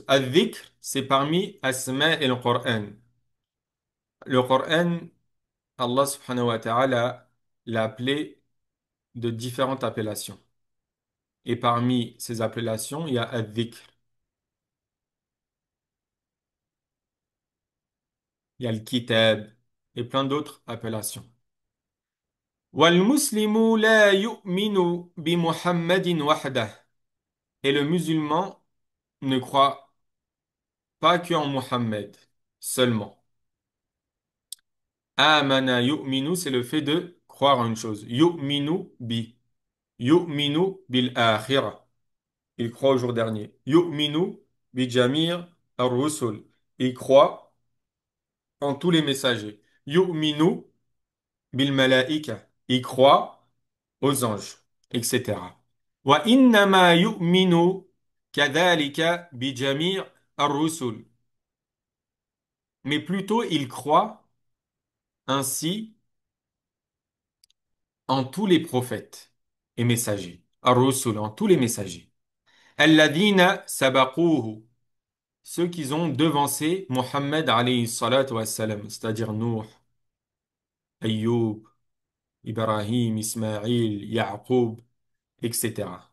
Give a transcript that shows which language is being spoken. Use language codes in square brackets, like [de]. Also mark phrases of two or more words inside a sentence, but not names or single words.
[fr] Al-dhikr, c'est parmi Asma et le Coran. Le Coran, Allah [ar] سبحانه وتعالى [fr] l'a appelé de différentes appellations. Et parmi ces appellations, il y a Al-dhikr, il y a le Kitab et plein d'autres appellations. [ar] وَالْمُسْلِمُ لَا يُؤْمِنُ بِمُحَمَّدٍ وَحْدَهُ. [fr] Et le musulman ne croit pas que en Muhammad seulement. [ar] آمن يؤمن, [fr] c'est le fait de croire en une chose. [ar] يؤمن بـ. يؤمن بالآخرة. [fr] Il croit au jour dernier. [ar] يؤمن بجميع الرسل. [fr] Il croit en tous les messagers. [ar] يؤمن بالملائكة. [fr] Il croit aux anges, etc. [ar] وإنما يؤمن كذلك بجميع الرسل. [fr] Mais plutôt il croit ainsi en tous les prophètes et messagers. Ar-rusul, en tous les messagers. [ar] الذين سبقوه, [fr] ceux qui ont devancé Muhammad [ar] عليه الصلاة والسلام, [fr] c'est-à-dire Nuh, Ayyub, Ibrahim, Ismaïl, Yaqub, etc.